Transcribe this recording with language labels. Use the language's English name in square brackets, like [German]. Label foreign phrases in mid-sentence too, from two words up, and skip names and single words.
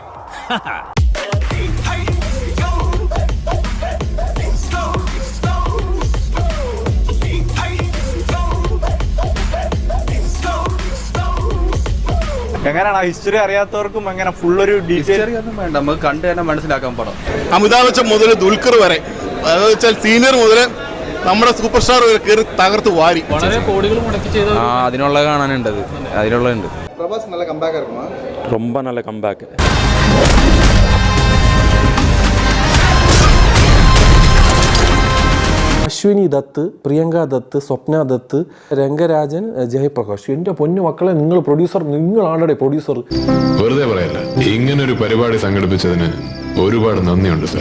[Malayalam] എങ്ങനെയാണ് ഹിസ്റ്ററി അറിയാത്തവർക്കും എങ്ങനെ ഫുള്ളൊരു ഡീറ്റെയിൽ ഒന്നും വേണ്ട, നമുക്ക് കണ്ടു തന്നെ മനസ്സിലാക്കാൻ പടം. അമിതാഭ് ബച്ചൻ മുതൽ ദുൽഖർ വരെ, അതെന്ന് വെച്ചാൽ സീനിയർ മുതൽ നമ്മുടെ [English] super star [Malayalam] വരെ കയറി തകർത്ത് വാരി. വളരെ കോടികൾ മുടക്കി ചെയ്ത അതിനുള്ള കാണാനുണ്ടത്, അതിനുള്ളുണ്ട്. പ്രഭാസ് നല്ല കമ്പാക്ക് இருக்குமா? [Tamil] ரொம்ப நல்ல கம்பேக். [Malayalam] അശ്വിനി ദത്ത്, പ്രിയങ്ക ദത്ത്, സ്വപ്ന ദത്ത്, രംഗരാജൻ, ജയപ്രകാശ്. എൻ്റെ പൊന്നു മക്കളെ, നിങ്ങൾ പ്രൊഡ്യൂസർ, നിങ്ങളാണോ പ്രൊഡ്യൂസർ? വെറുതെ പറയല്ല, ഇങ്ങനൊരു പരിപാടി സംഘടിപ്പിച്ചതിന് ഒരുപാട് നന്ദിയുണ്ട് സാർ.